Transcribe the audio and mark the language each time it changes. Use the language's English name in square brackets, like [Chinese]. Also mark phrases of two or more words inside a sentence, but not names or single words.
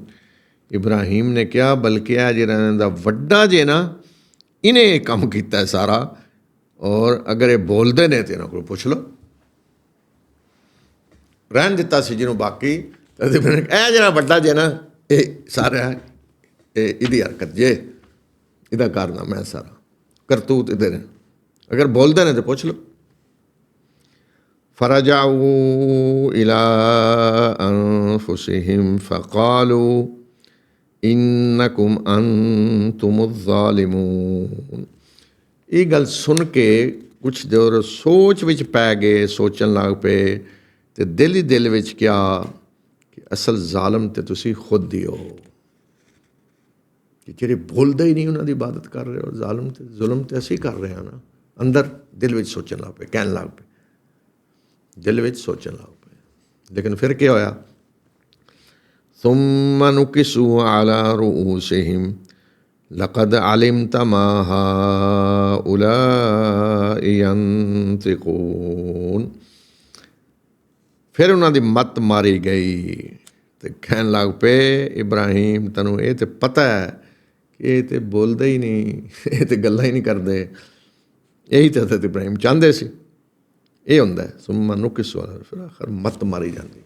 [Punjabi] ਇਬਰਾਹੀਮ ਨੇ ਕਿਹਾ, ਬਲਕਿ ਇਹ ਜਿਹੜਾ ਇਹਨਾਂ ਦਾ ਵੱਡਾ ਜੇ ਨਾ, ਇਹਨੇ ਇਹ ਕੰਮ ਕੀਤਾ ਸਾਰਾ, ਔਰ ਅਗਰ ਇਹ ਬੋਲਦੇ ਨੇ ਤਾਂ ਇਹਨਾਂ ਕੋਲ ਪੁੱਛ ਲਓ। ਰਹਿਣ ਦਿੱਤਾ ਸੀ ਜਿਹਨੂੰ ਬਾਕੀ, ਇਹ ਜਿਹੜਾ ਵੱਡਾ ਜੇ ਨਾ, ਇਹ ਸਾਰਾ ਇਹ ਇਹਦੀ ਹਰਕਤ ਜੇ, ਇਹਦਾ ਕਾਰਨਾਮਾ ਹੈ ਸਾਰਾ, ਕਰਤੂਤ ਇਹਦੇ ਨੇ, ਅਗਰ ਬੋਲਦੇ ਨੇ ਤਾਂ ਪੁੱਛ ਲਓ। [Arabic] فرجعوا إلى أنفسهم فقالوا إنكم أنتم الظالمون। [Punjabi] ਇਹ ਗੱਲ ਸੁਣ ਕੇ ਕੁਛ ਦੇਰ ਸੋਚ ਵਿੱਚ ਪੈ ਗਏ, ਸੋਚਣ ਲੱਗ ਪਏ, ਅਤੇ ਦਿਲ ਹੀ ਦਿਲ ਵਿੱਚ ਕਿਹਾ ਕਿ ਅਸਲ ਜ਼ਾਲਮ ਤੇ ਤੁਸੀਂ ਖੁਦ ਹੀ ਹੋ, ਕਿ ਜਿਹੜੇ ਬੋਲਦੇ ਹੀ ਨਹੀਂ ਉਹਨਾਂ ਦੀ ਇਬਾਦਤ ਕਰ ਰਹੇ ਹੋ। ਜ਼ਾਲਮ ਤੇ ਜ਼ੁਲਮ ਤੇ ਅਸੀਂ ਕਰ ਰਹੇ ਹਾਂ ਨਾ। ਅੰਦਰ ਦਿਲ ਵਿੱਚ ਸੋਚਣ ਲੱਗ ਪਏ, ਕਹਿਣ ਲੱਗ ਪਏ, ਦਿਲ ਵਿੱਚ ਸੋਚਣ ਲੱਗ ਪਏ। ਲੇਕਿਨ ਫਿਰ ਕੀ ਹੋਇਆ? [Arabic] ثم نكسوا على رؤوسهم لقد علمت ما هؤلاء ينطقون। [Punjabi] ਫਿਰ ਉਹਨਾਂ ਦੀ ਮੱਤ ਮਾਰੀ ਗਈ ਅਤੇ ਕਹਿਣ ਲੱਗ ਪਏ, ਇਬਰਾਹੀਮ ਤੈਨੂੰ ਇਹ ਤਾਂ ਪਤਾ ਹੈ ਕਿ ਇਹ ਤਾਂ ਬੋਲਦੇ ਹੀ ਨਹੀਂ, ਇਹ ਤਾਂ ਗੱਲਾਂ ਹੀ ਨਹੀਂ ਕਰਦੇ। ਇਹੀ ਤਾਂ ਇਬਰਾਹੀਮ ਚਾਹੁੰਦੇ ਸੀ। ਇਹ ਹੁੰਦਾ [Arabic] ثم نكسوا على, [Punjabi] ਫਿਰ ਆਖਰ ਮੱਤ ਮਾਰੀ ਜਾਂਦੀ।